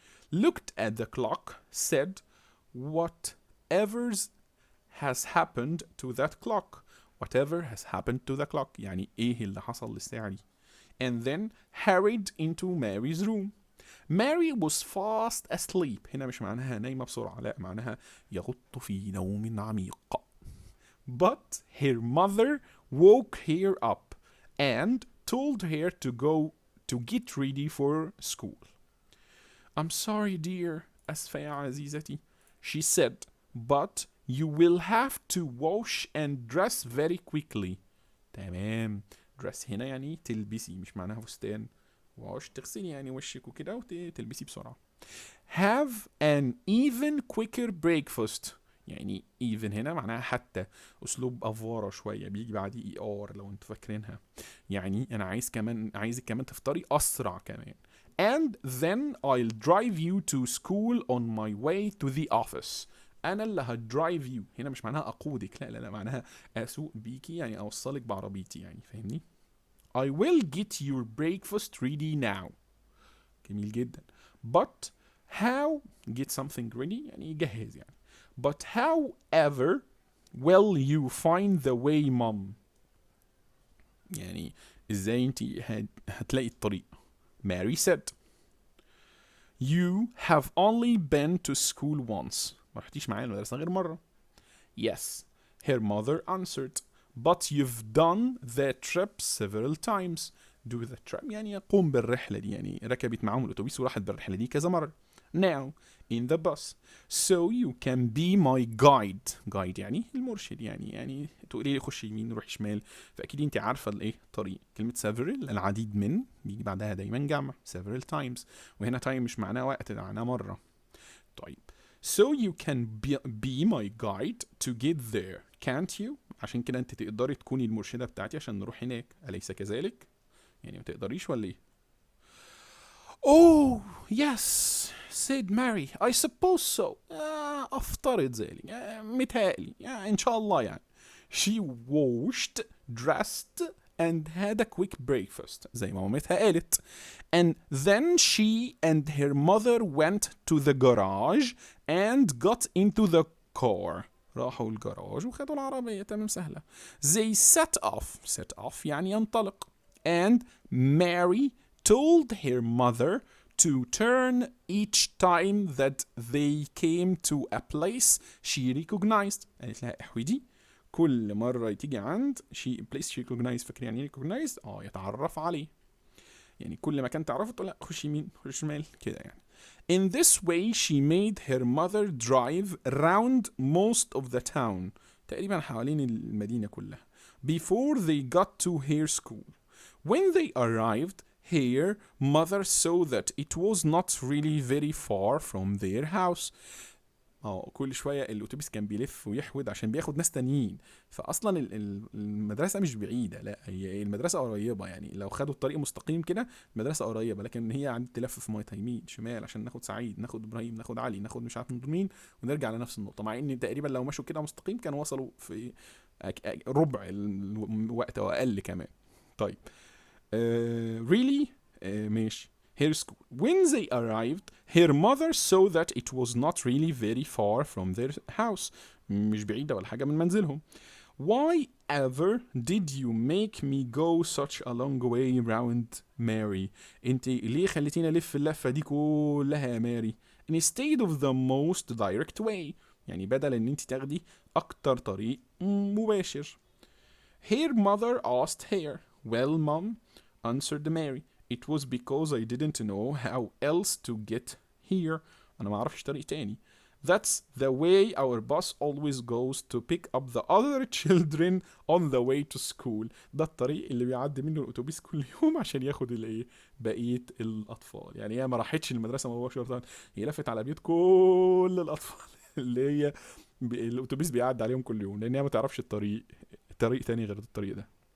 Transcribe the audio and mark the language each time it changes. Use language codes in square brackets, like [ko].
[en] Looked at the clock, said, whatever has happened to that clock. Whatever has happened to the clock [ar] يعني ايه اللي حصل للساعة دي. [en] And then hurried into Mary's room. Mary was fast asleep. [ar] هنا مش معناها نايمة بسرعة, لا معناها يغط في نوم عميق. [en] But her mother woke her up and told her to go to get ready for school. I'm sorry dear, [ar] أسفة يا عزيزتي, [en] she said, but you will have to wash and dress very quickly. [ar] تمام, dress هنا يعني تلبسي, مش معناها فستان. wash تغسلي يعني وشك وكده وتلبسي بسرعة. [en] Have an even quicker breakfast. [ar] يعني even هنا معناها حتى, أسلوب أفوارة شوية بيجي بعديه ER لو انتوا فاكرينها, يعني أنا عايزك كمان تفطري أسرع كمان. [en] And then I'll drive you to school on my way to the office. [ar] أنا اللي هدرايف يو, هنا مش معناها أقودك, لا معناها أسوق بيكي يعني أوصلك بعربيتي, يعني فاهمني. [en] I will get your breakfast ready now. [ar] جميل جدا. [en] But how get something ready [ar] يعني جهز يعني. [en] But however will you find the way mom. [ar] يعني ازاي انتي هتلاقي الطريق. [en] Mary said, you have only been to school once. [ar] ما رحتيش معايا المدرسة غير مرة. [en] Yes, her mother answered, but you've done the trip several times. Do the trip [ar] يعني قوم بالرحلة دي, يعني ركبت معاهم الأتوبيس وراحت بالرحلة دي كذا مرة. [en] Now in the bus, so you can be my guide. [ar] Guide يعني المرشد, يعني تقولي لي خش يمين روح شمال, فأكيد انت عارفة الايه طريق. كلمة several العديد من بيجي بعدها دايما جمع [en] several times, [ar] وهنا time مش معناه وقت, معناه مرة. [en] طيب, so you can be my guide to get there, can't you. [ar] عشان كده انت تقدري تكوني المرشدة بتاعتي عشان نروح هناك, أليس كذلك؟ يعني ما تقدريش ولا ايه؟ [en] Oh yes said Mary I suppose so. [ar] أفترض ذلك. متهيألي. إن شاء الله يعني. [en] She washed, dressed and had a quick breakfast [ar] زي ما مامتها قالت. [en] And then she and her mother went to the garage and got into the car. [ar] راحوا الجراج وخدوا العربية. تمام سهلة. [en] They set off [ar] يعني ينطلق. [en] And Mary told her mother to turn each time that they came to a place she recognized. [ar] قالت لها احودي كل مرة تيجي عند [en] place she recognized. [ar] فاكر يعني ايه recognized؟ يتعرف عليه. يعني كل مكان تعرفه تقول لا خش يمين خش شمال كده يعني. [en] In this way she made her mother drive around most of the town. [ar] تقريبا حوالين المدينة كلها. [en] Before they got to her school. When they arrived here, mother saw that it was not really very far from their house. [ar] كل شويه الاتوبيس كان بيلف ويحود عشان بياخد ناس تانيين. فاصلا المدرسه مش بعيده، لا هي المدرسه قريبه. يعني لو خدوا الطريق مستقيم كده المدرسه قريبه، لكن هي عند تلف في ميتها يمين شمال عشان ناخد سعيد، ناخد ابراهيم، ناخد علي، ناخد مش عارف مين، ونرجع لنفس النقطه. مع ان تقريبا لو مشوا كده مستقيم كانوا وصلوا في ربع الوقت او اقل كمان. طيب really ماشي. [en] Her school. When they arrived, her mother saw that it was not really very far from their house. [ar] مش بعيدة ولا حاجة من منزلهم. [en] Why ever did you make me go such a long way round Mary? [ar] انت ليه خليتيني الف اللفة دي كلها يا ماري؟ [en] Instead of the most direct way. [ar] يعني بدل ان انت تاخدي اكتر طريق مباشر. [en] Her mother asked her. Well, mom, answered Mary. It was because I didn't know how else to get here. [ar] أنا ما أعرفش طريق تاني. [en] That's the way our bus always goes to pick up the other children on the way to school. [ar] ده الطريق اللي بيعدي منه الأتوبيس كل يوم عشان ياخد بقية الأطفال. يعني هي ما راحتش المدرسة مباشرة، هي لفت على بيوت كل الأطفال اللي هي الأتوبيس بيعدي عليهم كل يوم، لأن هي ما تعرفش طريق تاني غير الطريق ده.